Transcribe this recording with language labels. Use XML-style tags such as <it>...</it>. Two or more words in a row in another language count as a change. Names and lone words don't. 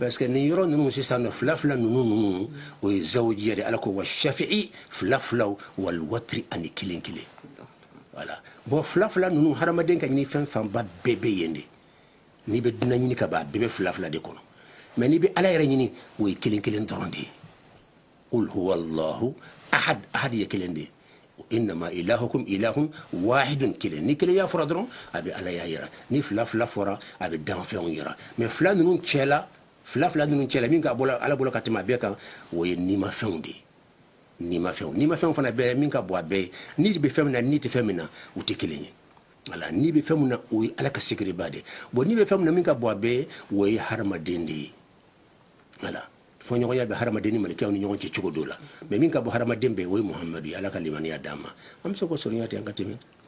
<fr>parce que</fr> <bm>nin yɔrɔ ninnu sisan nɔ fila ninnu o ye zawjiya de ala ko</bm> <ar>و الشفع</ar> <bm>filaw</bm> <ar>والوتر</ar> <bm>ani kelen</bm> <fr>voilà bon</fr> <bm>fila ninnu hadamaden ka ɲini fɛn fanba bɛɛ bɛ yen de n'i bɛ dunan ɲini ka ban bɛɛ bɛ fila de kɔnɔ mais n'i bɛ ala yɛrɛ ɲini o ye kelen dɔrɔn de ye</bm> <ar>قل هو الله أحد</ar> <bm>ye kelen de ye</bm> <ar>إنما إلهكم إله واحد</ar> <bm>kelen ni kelen y'a fɔra dɔrɔn a bɛ ala y'a yira ni fila fɔra a bɛ danfɛnw yira mais fila ninnu cɛla min ka bɔ ala bolo ka tɛmɛ a bɛɛ kan o ye nimafɛnw de ye nimafɛnw fana bɛɛ min ka bɔ a bɛɛ ni bɛ fɛn min na ni tɛ fɛn min na u tɛ kelen ye voilà ni bɛ fɛn min na o ye ala ka sekiriba de bon ni bɛ fɛn min na min ka bɔ a bɛɛ o ye hadamaden de ye voilà fɔɲɔgɔnya bɛ hadamaden ni malikɛw ni ɲɔgɔn cɛ cogo dɔ la mais min ka bɔ hadamaden bɛɛ o ye muhamadu ye ala ka limaniya d'a ma an bɛ se k'o sɔrɔnya ten an ka tɛmɛ</bm>